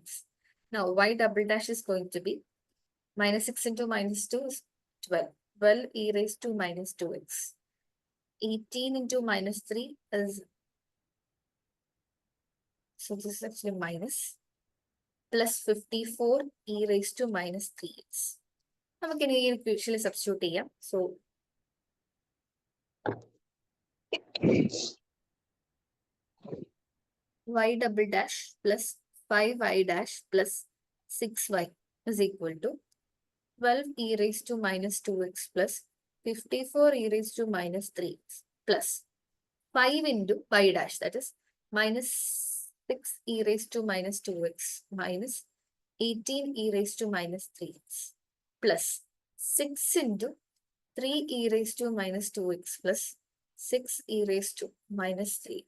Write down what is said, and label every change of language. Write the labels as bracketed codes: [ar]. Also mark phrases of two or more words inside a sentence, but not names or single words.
[en] Now y double dash is going to be minus 6 into minus 2 is 12. 12 e raised to minus 2x. 18 into minus 3 is, so this is actually minus, plus 54 e raised to minus 3x. [ml] നമുക്ക് ഇനി ഈ ഇക്വേഷനിൽ സബ്സ്റ്റിറ്റ്യൂട്ട് ചെയ്യാം. [en] സോ y double dash plus 5y dash plus 6y is equal to 12 e raised to minus 2x plus 54 e raised to minus 3x plus 5 into y dash, that is minus 6 e raised to minus 2x minus 18 e raised to minus 3x plus 6 into 3 e raised to minus 2x plus 6 e raised to minus 3x.